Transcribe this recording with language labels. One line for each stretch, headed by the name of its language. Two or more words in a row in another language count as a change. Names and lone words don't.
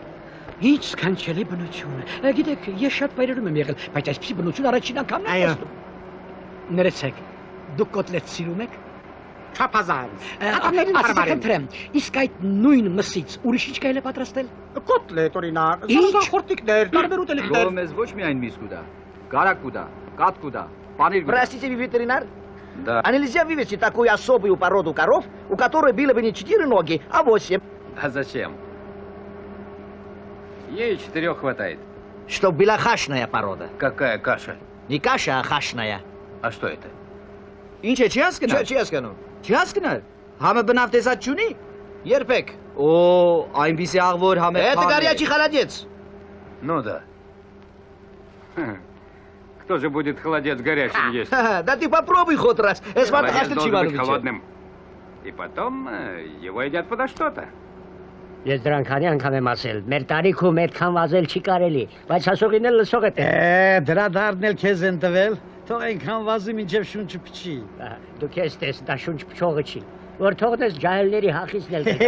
Armenian: Ինչ սքանչելի բնություն է։ Գիտեք, ես շատ վայրերում եմ եղել, բայց այսպիսի բնություն առաջին անգամն եմ տեսնում։ Ներեցեք, դուք կոտլետ սիրում եք։ Չափազանց։ Ասացեք, իսկ այդ նույն մսից ուրիշ ինչ կարելի է պատրաստել։ Կոտլետ օրինակ, զարդախորտիկներ, տարբեր ուտելիքներ։ Մեզ ոչ միայն միս կուտա, կարակ կուտա, կատ կուտա, պանիր կուտա.
Russian: Простите, вы ветеринар? Да. А нельзя вывести такую особую породу коров, у которой было бы не 4 ноги, а 8? А зачем? Ей 4 хватает. Чтоб была хашная порода. Какая каша? Не каша, а хашная. А что это?
Armenian: Ինչ է, չի հասկանում։ Չի հասկանում։ Չի հասկանում։ Համը բնավ տեսած չունի։ Երբեք։ Օ, այնպիսի աղվոր համը։
Russian: Это горячий холодец։ Ну да. Кто же будет холодец горячим есть? Да ты попробуй хоть раз. Холодец должен быть холодным. И потом его едят подо что-то.
Armenian: Ես դրան քանի անգամ եմ ասել, մեր տարիքում այդքան վազել չի կարելի, բայց հասողին էլ լսող է։ Դրա դարն էլ քեզ են տվել, թող այնքան վազի մինչև շունչը փչի։ Դու քեզ տես, դա շունչ փչողը չի, որ թողնես ջահելների հախիսն էլ տա։